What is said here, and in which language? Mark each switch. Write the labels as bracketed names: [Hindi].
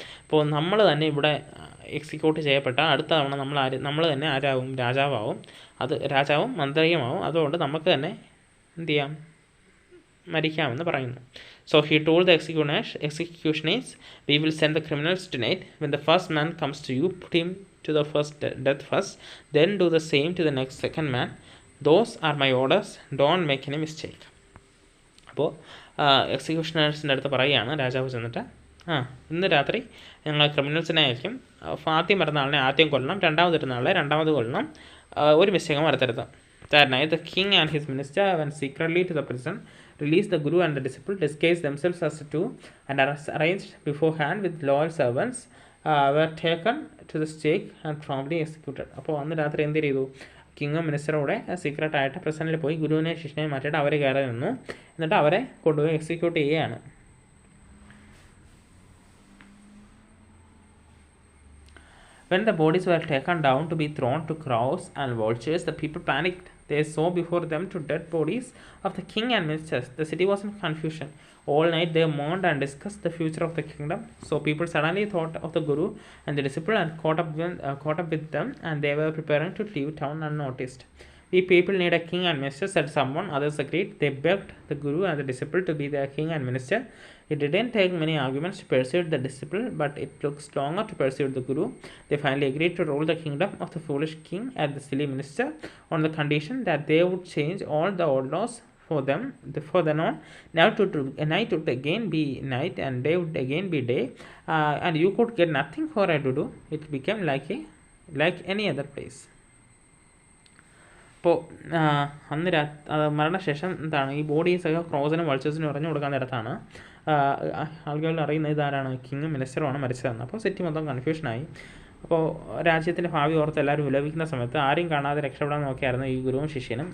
[Malayalam] അപ്പോൾ നമ്മൾ തന്നെ ഇവിടെ എക്സിക്യൂട്ട് ചെയ്യപ്പെട്ട അടുത്ത തവണ നമ്മൾ തന്നെ രാജാവാവും, അത് രാജാവും മന്ത്രിയുമാവും. അതുകൊണ്ട് നമുക്ക് തന്നെ എന്ത് ചെയ്യാം? മരിക്കാമെന്ന് പറയുന്നു. [English] So he told the executioners, "We will send the criminals tonight. When the first man comes to you, put him to the death first. Then do the same to the second man. Those are my orders. Don't make any mistake." [Malayalam] അപ്പോൾ എക്സിക്യൂഷണേഴ്സിൻ്റെ അടുത്ത് പറയുകയാണ് രാജാവ് ചെന്നിട്ട്, ഇന്ന് രാത്രി ഞങ്ങൾ ക്രിമിനൽസിനെ ആയിരിക്കും. ആദ്യം വരുന്ന ആളിനെ ആദ്യം കൊല്ലണം, രണ്ടാമത് വരുന്ന ആളെ രണ്ടാമത് കൊല്ലണം, ഒരു മിസ്റ്റേക്കും വരുത്തരുത്. [English] That night the king and his minister went secretly to the prison, released the guru and the disciple, disguised themselves as two, and arranged beforehand with loyal servants, were taken to the stake and promptly executed. [Malayalam] അപ്പോൾ അന്ന് രാത്രി എന്ത് ചെയ്തു? കിങ്ങും മിനിസ്റ്ററോടെ സീക്രട്ടായിട്ട് പ്രസൻറ്റിൽ പോയി ഗുരുവിനെ ശിഷ്യനെ മാറ്റിയിട്ട് അവർ കയറി നിന്നു. എന്നിട്ട് അവരെ കൊണ്ടുപോയി എക്സിക്യൂട്ട് ചെയ്യുകയാണ്. [English] When the bodies were taken down to be thrown to crows and vultures, the people panicked. They saw before them two dead bodies of the king and ministers. The city was in confusion. All night they mourned and discussed the future of the kingdom. So people suddenly thought of the guru and the disciple and caught up with them, and they were preparing to leave town unnoticed. "We people need a king and minister," said someone. Others agreed. They begged the guru and the disciple to be their king and minister. It didn't take many arguments to persuade the disciple, but it took longer to persuade the guru. They finally agreed to rule the kingdom of the foolish king and the silly minister on the condition that they would change all the old laws for them. For then on, night would again be night and day would again be day, and you could get nothing for her to do. It became like any other place. [Malayalam] അപ്പോൾ അന്ന് മരണശേഷം എന്താണ് ഈ ബോഡീസൊക്കെ ക്രോസിനും വൾച്ചേഴ്സിനും എറിഞ്ഞു കൊടുക്കാൻ നേരത്താണ് ആളുകൾ അറിയുന്നത് ഇതാരാണ്, കിങ്ങും മിനിസ്റ്ററുമാണ് മരിച്ചതെന്ന്. അപ്പോൾ സിറ്റി മൊത്തം കൺഫ്യൂഷനായി. അപ്പോൾ രാജ്യത്തിൻ്റെ ഭാവി ഓർത്ത് എല്ലാവരും വിലപിക്കുന്ന സമയത്ത് ആരെയും കാണാതെ രക്ഷപ്പെടാൻ നോക്കിയായിരുന്നു ഈ ഗുരുവും ശിഷ്യനും.